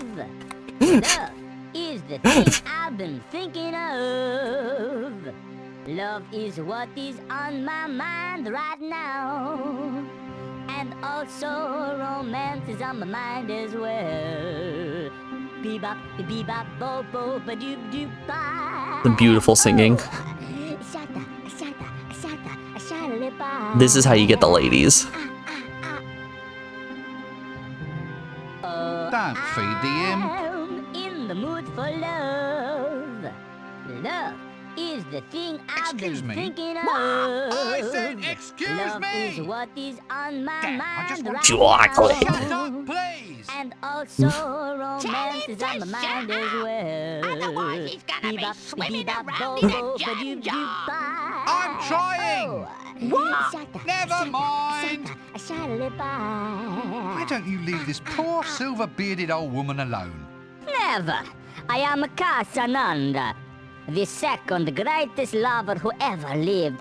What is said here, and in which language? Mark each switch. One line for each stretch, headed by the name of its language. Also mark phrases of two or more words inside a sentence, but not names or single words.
English: Love is the thing I've been thinking of. Love is what is on my mind right now. And also romance is on my mind as well. Bebop, bebop, bo bo, ba doop doop ba. The beautiful singing. This is how you get the ladies. Don't feed the imp. I'm in the mood for love. Love is the thing I've Excuse been me? thinking of. I said, excuse Love me! is what is on my Damn, I mind just right want Chocolate. Shut now. up, please! And also romance is on my mind as well. Otherwise he's gonna be Bebop, swimming bebop, around bo, in a bo, jam ba-doop, jar. doop, ba. I'm trying! What? Never mind! Why Why don't you leave this poor silver-bearded old woman alone? Never. I am Casananda, the second greatest lover who ever lived.